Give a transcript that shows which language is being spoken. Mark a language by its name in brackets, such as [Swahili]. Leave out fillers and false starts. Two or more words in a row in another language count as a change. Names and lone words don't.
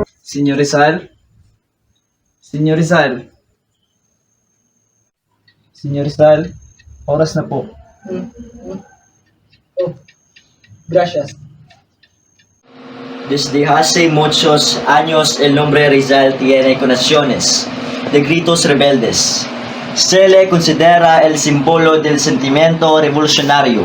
[Filipino] Senyor Rizal? Senyor Rizal? Senyor Rizal, oras na po. [Spanish] Oh, gracias. Desde hace muchos años el nombre Rizal tiene connotaciones de gritos rebeldes. Se le considera el símbolo del sentimiento revolucionario.